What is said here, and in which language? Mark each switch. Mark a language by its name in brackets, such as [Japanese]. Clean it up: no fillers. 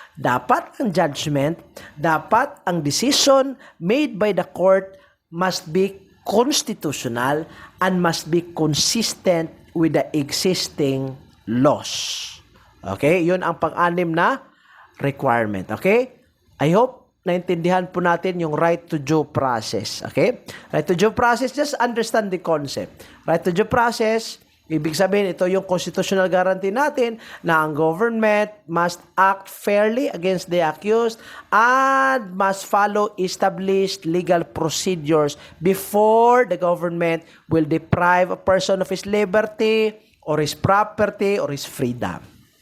[Filipino] Dapat ang judgment, dapat ang [English] decision made by the court must be constitutional and must be consistent with the existing laws. Okay? [Filipino] Yun ang pang-anim na requirement. [English] Okay? I hope [Filipino] naintindihan po natin yung [English] right to due process. Okay? Right to due process, just understand the concept. Right to due process, [Filipino] ibig sabihin, ito yung [English] constitutional guarantee [Filipino] natin na ang [English] government must act fairly against the accused and must follow established legal procedures before the government will deprive a person of his liberty or his property or his freedom.